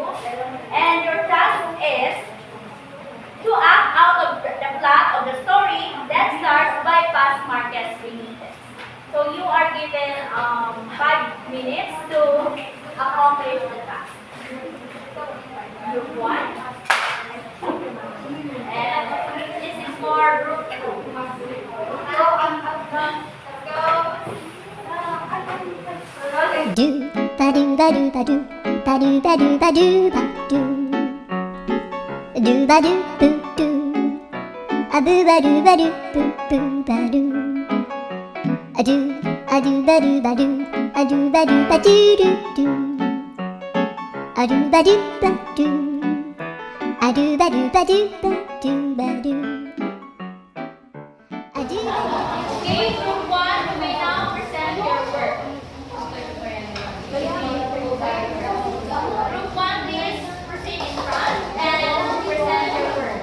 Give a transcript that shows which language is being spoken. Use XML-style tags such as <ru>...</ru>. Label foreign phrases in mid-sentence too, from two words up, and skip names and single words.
<en>And your task is to act out of the plot of the story that starts by past Marquez Benitez. So you are given 5 minutes to accomplish the task. Group 1. And this is for group 2. Do ba do ba do ba do ba do ba do ba do ba do ba do boo do a boo ba do ba do boo boo ba do a do ba do ba do a do ba do ba do do do a do ba do ba do a do ba do ba do ba do ba do a do. Okay, group 1, you may now present your work. Group 1, please proceed in front and present your work.</en>